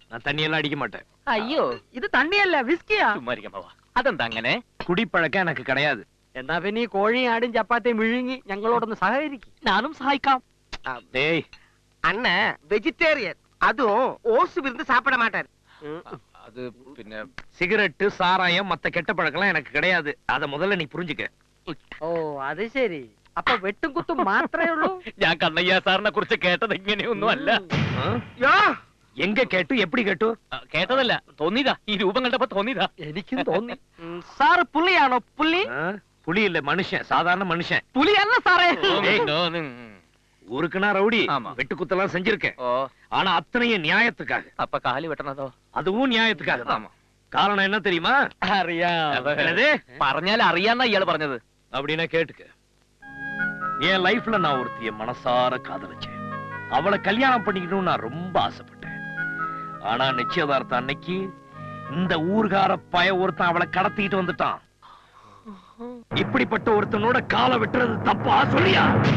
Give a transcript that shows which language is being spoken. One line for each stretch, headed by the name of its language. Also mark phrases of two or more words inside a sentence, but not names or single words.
Tamil: நான் தண்ணியெல்லாம் அடிக்க மாட்டேன்.
Malayalam: അയ്യോ ഇത് തണ്ണിയല്ല വിസ്കിയാ. അതെന്താ അങ്ങനെ? കുടിപ്പഴക്കം എനിക്ക് കിടയാത്. എന്നാ പിന്നെ ഈ കോഴിയും ആടും ചപ്പാത്തിയും വിഴുങ്ങി ഞങ്ങളോടൊന്ന് സഹകരിക്കും. ഞാനും സഹായിക്കാം.
Tamil: டேய் அண்ணன் வெஜிடேரியன், அதுவும் ஓசு விருந்து சாப்பிட மாட்டாரு. அது பின்ன சிகரெட் சாராயம் மத்த கெட்ட பழக்கம் எனக்கு கிடையாது. அத முதல்ல நீ புரிஞ்சுக்க.
Malayalam: ഓ അത് ശരി. അപ്പൊ വെട്ടും കുത്തും മാത്രമേ ഉള്ളൂ. ഞാൻ കണ്ണയ്യ സാറിനെ കുറിച്ച് കേട്ടത് ഇങ്ങനെയൊന്നും അല്ല.
Tamil: யோ, எங்க கேட்டு எப்படி கேட்டு?
Malayalam: കേട്ടതല്ല, തോന്നിയതാ. ഈ രൂപം കണ്ടപ്പോ തോന്നിയതാ. എനിക്കും തോന്നി. സാറ് പുള്ളിയാണോ? പുള്ളി
Tamil: புலி இல்ல, மனுஷன், சாதாரண மனுஷன்.
Malayalam: പുലിയല്ല സാറേ.
Tamil: ஊருக்குனா ரவுடி, ஆமா. வெட்டு குத்தெல்லாம் செஞ்சிருக்கேன். ഓ, ஆனா அத்தனையும் நியாயத்துக்காக.
Malayalam: അപ്പൊ കാല് വെട്ടണതോ?
Tamil: அதுவும் நியாயத்துக்காக தான். ஆமா. காரணம் என்ன தெரியுமா?
Malayalam: അറിയാം.
Tamil: என்னது?
Malayalam: പറഞ്ഞാൽ അറിയാന്നാ ഇയാള് പറഞ്ഞത്.
Tamil: அப்படின்னா கேட்டுக்க. என் லைஃப்ல நான் ஒருத்திய மனசார காதலிச்சேன். அவளை கல்யாணம் பண்ணிக்கணும்னு நான் ரொம்ப ஆசைப்பட்டேன். ஆனா நிச்சயதார்த்தம் அன்னைக்கு இந்த ஊர்கார பய ஒருத்தன் அவளை கடத்திட்டு வந்துட்டான். இப்படிப்பட்ட ஒருத்தனோட காலை வெட்டுறது தப்பா சொல்லியா?